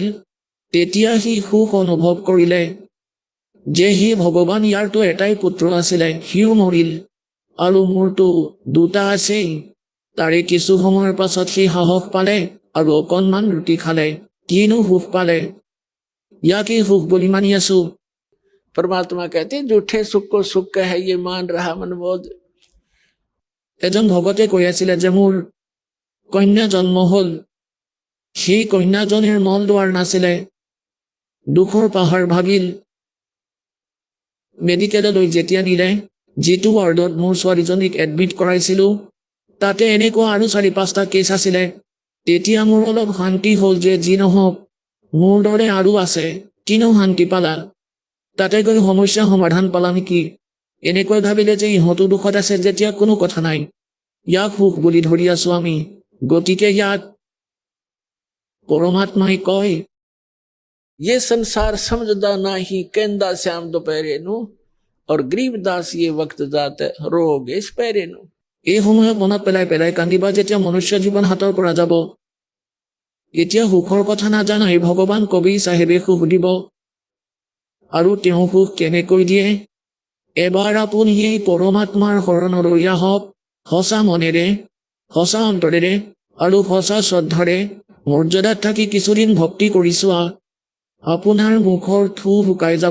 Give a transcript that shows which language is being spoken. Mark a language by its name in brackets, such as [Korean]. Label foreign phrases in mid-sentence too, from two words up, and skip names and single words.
[Assamese] তেতিয়া সি সুখ অনুভৱ কৰিলে যে সি ভগৱান, ইয়াৰতো এটাই পুত্ৰ আছিলে, সিও মৰিল আৰু মোৰতো দুটা আছেই। তাৰে কিছু সময়ৰ পাছত সি সাহস পালে আৰু অকণমান ৰুটি খালে কিনো সুখ পালে ইয়াকেই সুখ বুলি মানি আছো। [Hindi] परमात्मा कहते हैं झूठे सुख को सुख है ये मान रहा मनबोध। [Assamese] এজন ভগতে কৈ আছিলে যে মোৰ কন্যা জন্ম হল, সেই কন্যাজনীৰ মল দুৱাৰ নাছিলে, দুখৰ পাহাৰ ভাগিল। মেডিকেললৈ যেতিয়া নিলে, যিটো ৱাৰ্ডত মোৰ ছোৱালীজনীক এডমিট কৰাইছিলো তাতে এনেকুৱা আৰু 4-5টা কেছ আছিলে। তেতিয়া মোৰ অলপ শান্তি হ'ল যে যি নহওক মোৰ দৰে আৰু আছে, কিনো শান্তি পালা, তাতে গৈ সমস্যা সমাধান পালা নেকি? এনেকৈ ভাবিলে যে ইহঁতো দুখত আছে যেতিয়া কোনো কথা নাই, ইয়াক সুখ বুলি ধৰি আছো আমি। গতিকে ইয়াক পৰমাত্মাই কয়, [Hindi] ये संसार समझदा नाही कहंदा श्याम दोपहरे नु और गरीबदास ये वक्त जात रोग इस पैरे नु। [Assamese] এই সময়ত মনত পেলাই পেলাই কান্দিবা যেতিয়া মনুষ্য জীৱন হাতৰ পৰা যাব। এতিয়া সুখৰ কথা নাজানাই ভগৱান কবি চাহেবে সুখ দিব, আৰু তেওঁ সুখ কেনেকৈ দিয়ে? এবাৰ আপুনি এই পৰমাত্মাৰ শৰণলৈ আহক, সঁচা মনেৰে, সঁচা অন্তৰেৰে আৰু সঁচা শ্ৰদ্ধাৰে মৰ্যাদাত থাকি কিছুদিন ভক্তি কৰি চোৱা, আপোনাৰ মুখৰ থু শুকাই যাব।